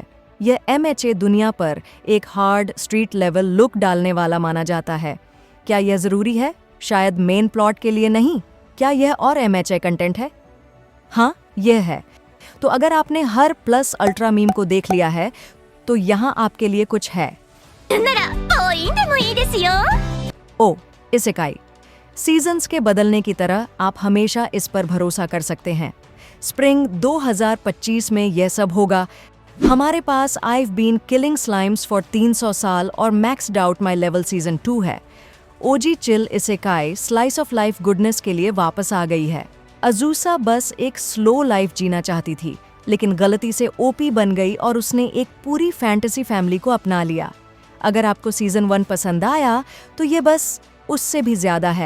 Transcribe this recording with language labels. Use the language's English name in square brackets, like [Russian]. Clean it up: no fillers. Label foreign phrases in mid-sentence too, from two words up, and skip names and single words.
[Hindi] यह MHA दुनिया पर एक [English] hard street level look [Hindi] डालने वाला माना जाता है। क्या यह ज़रूरी है? शायद मेन प्लॉट के लिए नहीं। क्या यह और MHA कंटेंट है? हाँ, यह है। तो अगर आपने हर प्लस अल्ट्रा मीम को देख लिया है, तो यहाँ आपके लिए कुछ है। [Japanese] ならポインでもいいですよ。 [Hindi] ओ, इसेकाई। सीजन्स के बदलने की तरह आप हमेशा इस पर भरोसा कर सकते हैं। स्प्रिंग 2025 में यह सब होगा। हमारे पास I've been killing slimes for 300 साल और maxed out my level सीजन 2 है। ओजी चिल इसेकाई [English] slice of life [Hindi] गुडनेस के लिए वापस आ गई है। अजूसा बस एक [English] slow life [Hindi] जीना चाहती थी, लेकिन गलती से ओपी बन गई और उसने एक पूरी [English] fantasy family [Hindi] को अपना लिया। अगर आपको सीजन 1 पसंद आया, तो ये बस उससे भी ज्यादा है।